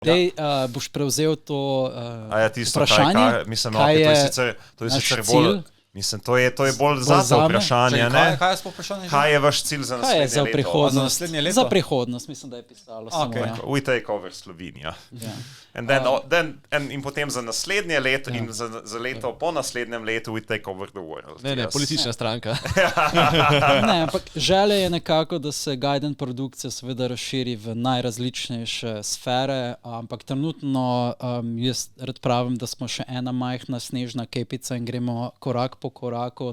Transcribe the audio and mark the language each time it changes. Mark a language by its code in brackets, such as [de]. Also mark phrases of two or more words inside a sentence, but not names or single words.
[sl] Dej, boš prevzel to tisto, vprašanje? To je sicer bolj... Mislim, to je bolj zate vprašanje, ne? Kaj je sploh vprašanje? Kaj je vaš cilj za naslednje leto? Kaj je za prihodnost? Za naslednje leto? Za prihodnost, mislim, da je pisalo. [en] We take over [sl] Slovenija. In potem za naslednje leto in za leto po naslednjem letu [en] we take over the world. [sl] Ne, politična stranka. Ne, ampak želja je nekako, da se Gaiden produkcija seveda razširi v najrazličnejše sfere, ampak trenutno jaz rad pravim, da smo še ena majhna snežna kepica in gremo korak po koraku.